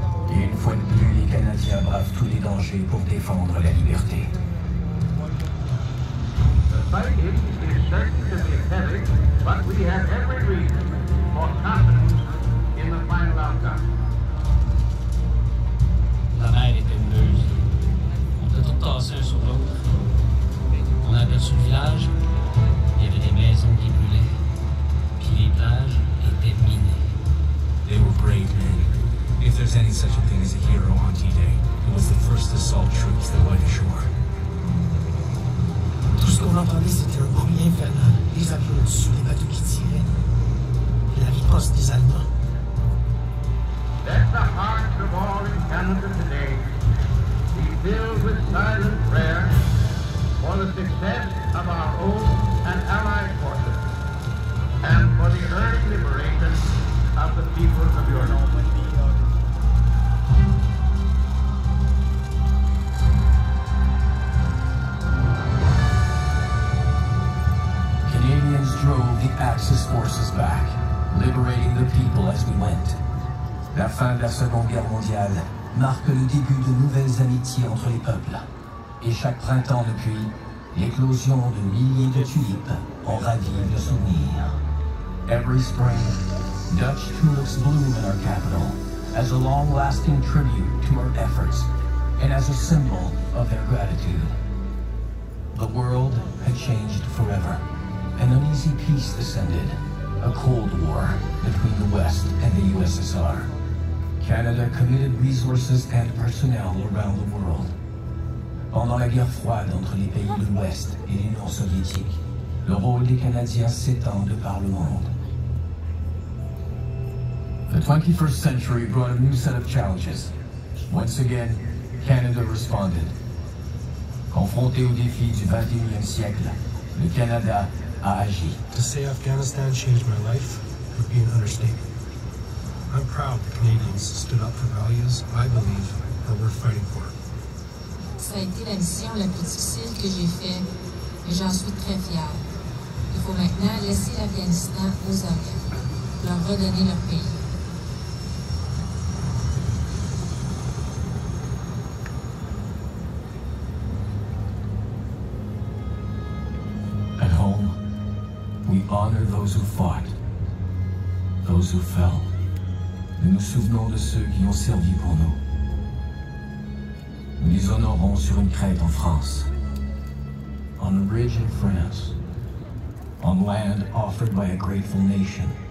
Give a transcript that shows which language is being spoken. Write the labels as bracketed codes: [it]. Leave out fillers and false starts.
[fr] Et une fois de plus, les Canadiens bravent tous les dangers pour défendre la liberté. [en] The fighting is certain to be heavy, but we have every reason for confidence in the final outcome. [fr] La mer était houleuse. On était tous tassés un sur l'autre. On a aperçu le village. Il y avait des maisons qui brûlaient. Puis les plages étaient minées. [en] They were brave men. If there's any such a thing as a hero on T-Day, it was the first assault troops that went ashore. [fr] Tout ce qu'on entendait, c'était un bruit infernal. Les avions au-dessus, les bateaux qui tiraient. Et la riposte des Allemands. [en] Let the hearts of all in Canada today be filled with silent prayer for the success of our own and allied forces, and for the early liberation of the peoples of Europe. Canadians drove the Axis forces back, liberating the people as we went. [fr] La fin de la Seconde Guerre mondiale marque le début de nouvelles amitiés entre les peuples. Et chaque printemps depuis, l'éclosion de milliers de tulipes en ravive le souvenir. [en] Every spring, Dutch tulips bloom in our capital as a long-lasting tribute to our efforts and as a symbol of their gratitude. The world had changed forever. An uneasy peace descended, a Cold War between the West and the USSR. Canada committed resources and personnel around the world. [fr] Pendant la guerre froide entre les pays de l'Ouest et l'Union soviétique, le rôle des Canadiens s'étend de par le monde. [en] The 21st century brought a new set of challenges. Once again, Canada responded. [fr] Confronté aux défis du 21e siècle, le Canada a agi. [en] To say Afghanistan changed my life would be an understatement. I'm proud the Canadians stood up for values I believe are worth fighting for. [fr] Ça a été la mission la plus difficile que j'ai faite, mais j'en suis très fière. Il faut maintenant laisser l'Afghanistan aux Afghans, leur redonner leur pays. [en] At home, we honor those who fought, those who fell. [fr] Nous nous souvenons de ceux qui ont servi pour nous. Nous les honorons sur une crête en France, [en] on a ridge in France, on land offered by a grateful nation.